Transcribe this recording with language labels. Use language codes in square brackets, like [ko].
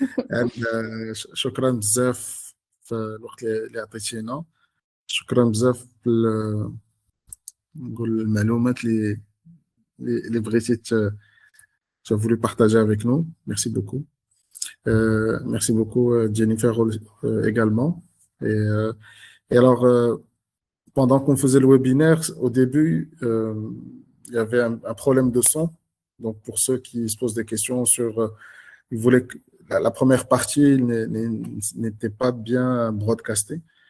[ar] and شكرا بزاف في الوقت اللي عطيتينا. شكرا بزاف نقول المعلومات اللي بغيتي [fr] tu as voulu partager avec nous. Merci beaucoup. Merci beaucoup, Jennifer, également. Et alors, pendant qu'on faisait le webinaire, au début, il y avait un problème de son. Donc, pour ceux qui se posent des questions sur... ils voulaient que la première partie n'était pas bien broadcastée.